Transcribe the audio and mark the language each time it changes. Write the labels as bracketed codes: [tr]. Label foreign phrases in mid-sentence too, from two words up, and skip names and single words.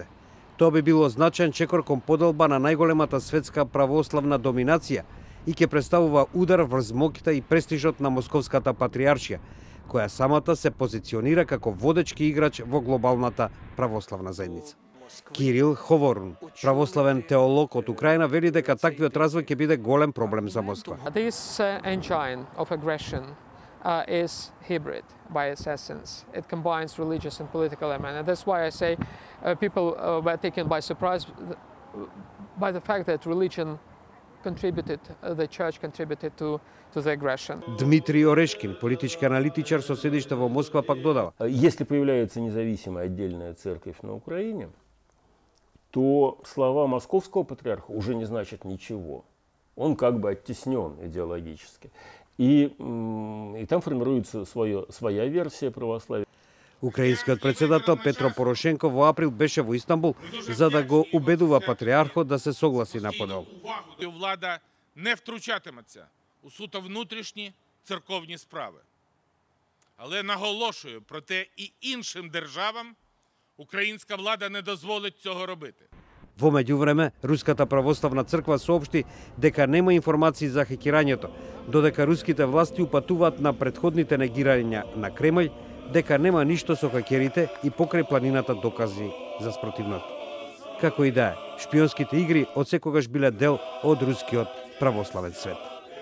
[mk] Тоа би било значаен чекор кон поделба на најголемата светска православна доминација и ќе представува удар врз моќта и престижот на Московската патриаршија, која самата се позиционира како водечки играч во глобалната православна заедница. Кирил Ховорун, православен теолог од Украина, вели дека таквиот развој ќе биде голем проблем за Москва. [en] This engine of aggression is hybrid by its essence. It combines religious and political element. And that's why I say people were taken by surprise by the fact that religion contributed, the church contributed to the aggression. [mk] Дмитрий Орешкин, политички аналитичар со седиште во Москва, пак додава. [ru] Если появляется независимая отдельная церковь на Украине, то слова московского патриарха уже не значат ничего. Он как бы оттеснен идеологически. И там формируется своя версия православия. [mk] Украинскиот председател Петро Порошенко во април беше во Истанбул за да го убедува патриархот да се согласи на подел. [uk] Влада не втручатиметься у суто внутрішні церковні справи. Але наголошую, проте і іншим державам українська влада не дозволить цього робити. [mk] Во меѓувреме, Руската православна црква соопшти дека нема информации за хекирањето, додека руските власти упатуваат на претходните негирања на Кремљ, дека нема ништо со хакерите и покрај планината докази за спротивното. Како и да е, шпионските игри одсекогаш биле дел од рускиот православен свет.